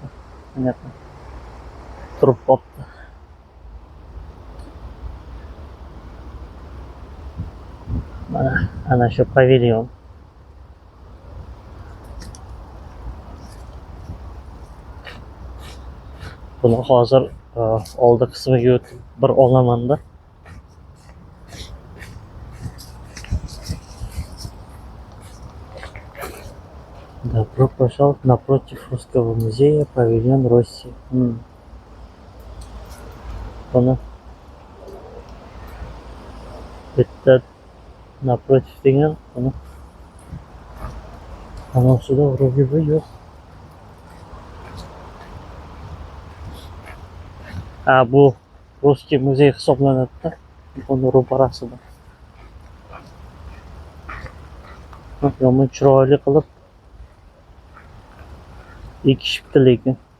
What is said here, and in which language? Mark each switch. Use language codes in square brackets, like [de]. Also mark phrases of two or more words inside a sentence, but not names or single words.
[uz] Mana turib qolibdi. Mana ana shu pavilyon. Buni hozir oldi qismiga o'tib bir olaman-da. [ru] Добро пожаловать напротив Русского музея, павильон Росси. [uz] Buni bitta naprotiv degan, buni anosida [ru] vроде бы [uz] yo'q. Bu Rусский muzey hisoblanadi-da. Uni ro'parasida. Yomon chiroyli qilib ekishibdi lekin.